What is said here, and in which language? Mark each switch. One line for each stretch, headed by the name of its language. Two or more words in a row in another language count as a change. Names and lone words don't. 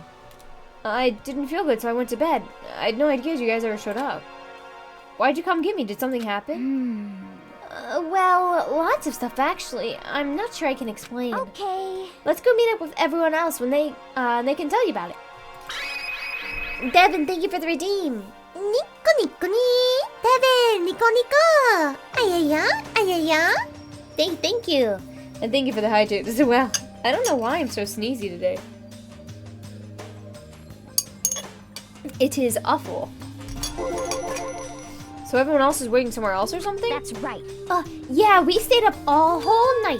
English: I didn't feel good, so I went to bed. I had no idea you guys ever showed up. Why'd you come get me? Did something happen? Well, lots of stuff actually. I'm not sure I can explain. Okay. Let's go meet up with everyone else when they can tell you about it. Devin, thank you for the redeem.
Japanese: ニコニコニー. Devin, ニコニコ. Ayaya, ayaya.
English: Thank you. And thank you for the hydrate as well. I don't know why I'm so sneezy today. It is awful. So everyone else is waiting somewhere else or something? That's right. Yeah, we stayed up all whole night.